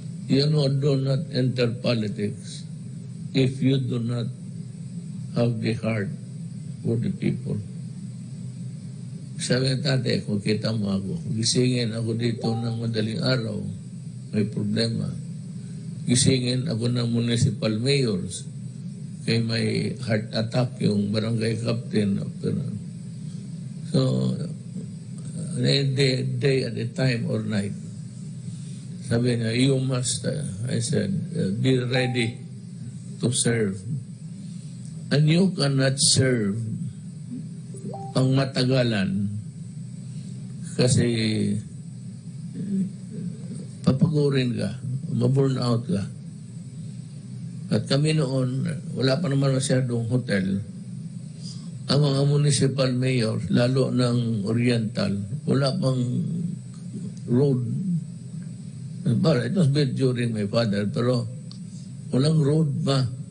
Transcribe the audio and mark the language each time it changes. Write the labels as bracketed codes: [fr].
[en] You know, do not enter politics if you do not have the heart for the people. [tl] Sabi ng tatay, kung kita mo ako, gisingin ako dito ng madaling araw, may problema. Gisingin ako ng municipal mayors, kay may heart attack yung barangay captain. [en] So, day at a time or night. Sabi niya, you must, I said, be ready to serve. And you cannot serve [tl] ang matagalan kasi papagurin ka, ma-burn out ka. At kami noon, wala pa naman masyadong hotel. Ang mga municipal mayor, lalo ng Oriental, wala pang road. [en] It was built during my father, [tl] pero walang road pa.